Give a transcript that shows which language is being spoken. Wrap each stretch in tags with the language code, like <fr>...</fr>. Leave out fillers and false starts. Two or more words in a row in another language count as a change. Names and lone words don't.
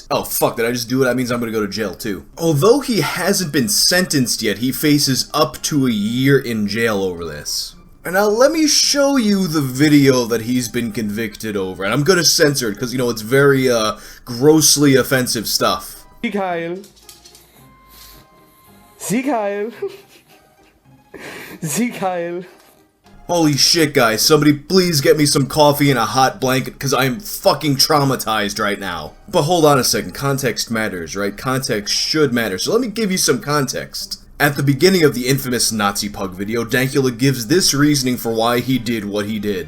<en>Oh fuck, did I just do it? That means I'm gonna go to jail too. Although he hasn't been sentenced yet, he faces up to a year in jail over this. And now let me show you the video that he's been convicted over, and I'm gonna censor it because, you know, it's very, grossly offensive stuff.</en> <de>Seig heil. Seig heil. Seig heil.</de> <en>Holy shit, guys, somebody please get me some coffee and a hot blanket because I am fucking traumatized right now. But hold on a second, context matters, right? Context should matter, so let me give you some context. At the beginning of the infamous Nazi pug video, Dankula gives this reasoning for why he did what he did.</en>